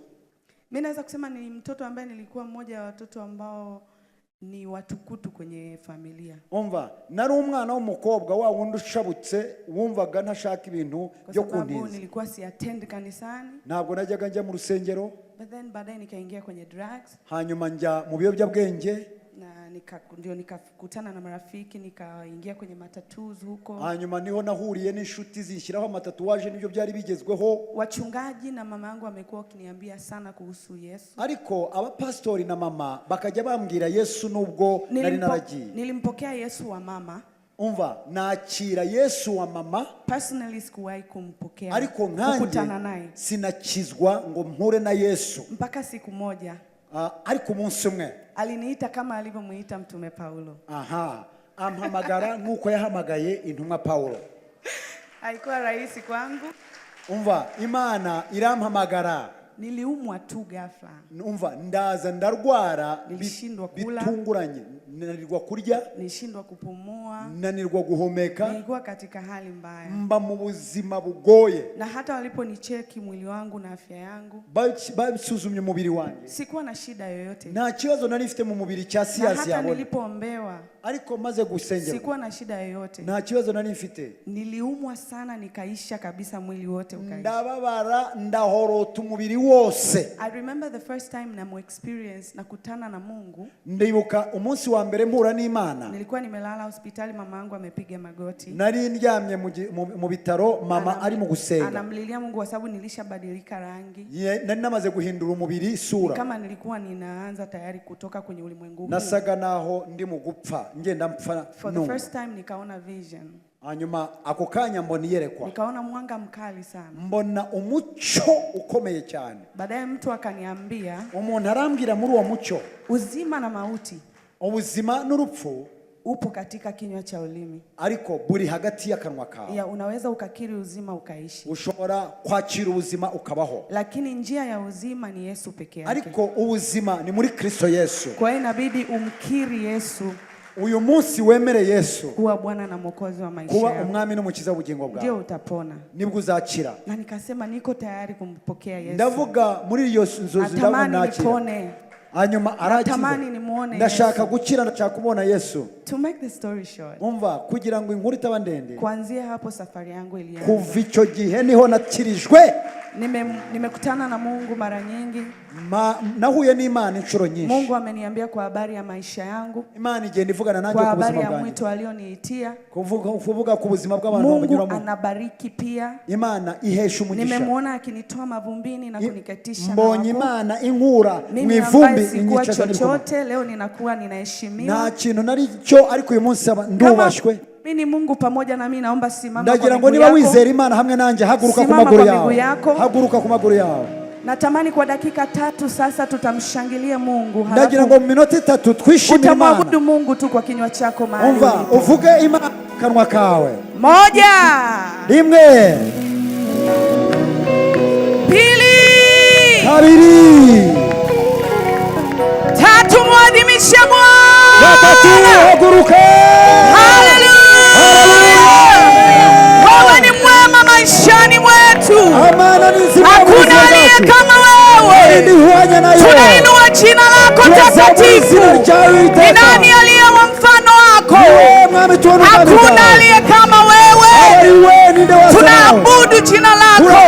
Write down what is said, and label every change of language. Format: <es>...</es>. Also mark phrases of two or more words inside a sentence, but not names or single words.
<sw>Mimi naweza kusema ni mtoto ambaye nilikuwa mmoja wa watoto ambao ni watukutu kwenye familia.</sw> <rw>Umva, nari umwana w'umukobwa wa wundi ushabutse wumvaga ntashaka ibintu byo kundiza.</rw> <sw>Kwa sababu nilikuwa si attend kanisani.</sw> <rw>Ntabwo najyaga njya mu rusengero.</rw> <en>But then</en> <sw>baadaye nikaingia kwenye drugs.</sw> <rw>Hanyuma njya mu biyobyabwenge.</rw> <sw>Na nikakutana na marafiki, nikaingia kwenye matatues huko.</sw> <rw>Hanyuma niho nahuriye n'inshuti zinshyiraho amatatuwaje, nibyo byari bigezweho.</rw> <sw>Wachungaji na mama yangu wamekuwa wakiniambia sana kuhusu Yesu.</sw> <rw>Ariko abapastori na mama bakajya bambwira Yesu nubwo nari naragiye.</rw> <sw>Nilimpokea Yesu wa mama.</sw> <rw>Umva, nakira Yesu wa mama.</rw> <sw>Personally sikuwahi kumpokea.</sw> <rw>Ariko nkanjye sinakizwa ngo mpure na Yesu.</rw> <sw>Mpaka siku moja.</sw> <rw>Ariko umunsi umwe</rw> <sw>aliniita kama alivyomuita mtume Paulo.</sw> <rw>Aha, ampamagara nkuko yahamagaye intumwa Paulo.</rw> <sw>Haikuwa rahisi kwangu.</sw> <rw>Umva, Imana irampamagara.</rw> <sw>Niliumwa tu ghafla.</sw> <rw>Umva, ndaza ndarwara,</rw> <sw>nilishindwa kula,</sw> <rw>bitunguranye, nanirwa kurya,</rw> <sw>nilishindwa kupumua,</sw> <rw>nanirwa guhumeka.</rw> <sw>Nilikuwa katika hali mbaya.</sw> <rw>Mba mu buzima bugoye.</rw> <sw>Na hata waliponicheki mwili wangu na afya yangu,</sw> <rw>babisuzumye umubiri wanjye,</rw> <sw>sikuwa na shida yoyote.</sw> <rw>Nta kibazo nari mfite mu mubiri cya siasi yabone.</rw> <sw>Na hata nilipoombewa,</sw> <rw>ariko maze gusengera,</rw> <sw>sikuwa na shida yoyote.</sw> <rw>Nta kibazo nari mfite.</rw> <sw>Niliumwa sana, nikaisha kabisa, mwili wote ukaisha.</sw> <rw>Ndababara, ndahorota umubiri wose.</rw> <en>I remember the first time na experience</en> <sw>nakutana na Mungu.</sw> <rw>Ndibuka umunsi wa mbere mpura n'Imana.</rw> <sw>Nilikuwa nimelala hospitali, mama yangu amepiga magoti.</sw> <rw>Nari ndyamye mu bitaro, mama ari mu gusenga.</rw> <sw>Anamlilia Mungu kwa sababu nilishabadilika rangi.</sw> <rw>Nari namaze guhindura umubiri sura.</rw> <sw>Kama nilikuwa ninaanza tayari kutoka kwenye ulimwengu huu.</sw> <rw>Nasaga naho ndi mu gupfa, ngenda mpfa.</rw> <en>For the first time nikaona vision.</en> <rw>Hanyuma ako kanya mbona iyerekwa.</rw> <sw>Nikaona mwanga mkali sana.</sw> <rw>Mbona umucyo ukomeye cyane.</rw> <sw>Baadaye mtu akaniambia,</sw> <rw>umuntu arambwira muri uwo mucyo,</rw> <sw>uzima na mauti,</sw> <rw>ubuzima n'urupfu</rw> <sw>upo katika kinywa cha ulimi.</sw> <rw>Ariko buri hagati y'akanwa kawe.</rw> <sw>Ya, unaweza ukakiri uzima ukaishi.</sw> <rw>Ushobora kwakira ubuzima ukabaho.</rw> <sw>Lakini njia ya uzima ni Yesu peke yake.</sw> <rw>Ariko ubuzima ni muri Kristo Yesu.</rw> <sw>Kwa hiyo inabidi umkiri Yesu.</sw> <rw>Uyu munsi wemere Yesu</rw> <sw>kuwa Bwana na Mwokozi wa maisha yako.</sw> <rw>Kuba umwami n'umukiza w'ubugingo bwawe.</rw> <sw>Ndio utapona.</sw> <rw>Nibwo uzakira.</rw> <sw>Na nikasema niko tayari kumpokea Yesu.</sw> <rw>Ndavuga muri iyo nzozi ndabona nipone. Hanyuma arakiza. Ndashaka gukira, ndashaka kubona Yesu.</rw> <en>To make the story short.</en> <rw>Umva, kugira ngo inkuru itaba ndende.</rw> <sw>Kuanzia hapo safari yangu ilianza.</sw> <rw>Kuva icyo gihe niho nakirijwe.</rw> <sw>Nimekutana na Mungu mara nyingi.</sw> <rw>Nahuye n'Imana inshuro nyinshi.</rw> <sw>Mungu ameniambia kwa habari ya maisha yangu.</sw> <rw>Imana igenda ivugana nanjye ku buzima bwanjye.</rw> <sw>Kwa habari ya mwito alioniitia.</sw> <rw>Kuvuga ku buzima bw'abantu banyuramo.</rw> <sw>Mungu anabariki pia.</sw> <rw>Imana ihesha umugisha.</rw> <sw>Nimemwona akinitoa mavumbini na kuniketisha.</sw> <rw>Mbonye Imana inkura mu ivumbi</rw> <sw>inyicaza chochote, leo ninakuwa ninaheshimiwa.</sw> <rw>Nta kintu nari cyo, ariko uyu munsi ndubashwe.</rw> <sw>Mimi Mungu pamoja na mimi, naomba simama.</sw> <rw>Ndagira ngo niba wizera Imana hamwe nanjye, haguruka ku maguru yawe. Haguruka ku maguru yawe.</rw> <sw>Natamani kwa dakika 3 sasa tutamshangilia Mungu.</sw> <rw>Ndagira ngo mu minota 3 twishimire Imana.</rw> <sw>Utamwabudu Mungu tu kwa kinywa chako mahali.</sw> <rw>Umva, uvuge Imana kanwa kawe.</rw> <sw>1 2 2 3 muadhimisha Bwana.</sw> <rw>3 haguruka.</rw> <sw>Haleluya. Wewe ni mwema maishani mwetu. Hakuna aliye kama wewe. Tunainua jina lako takatifu. Ni nani aliye wa mfano wako? Hakuna aliye kama kuabudu jina lako.</sw>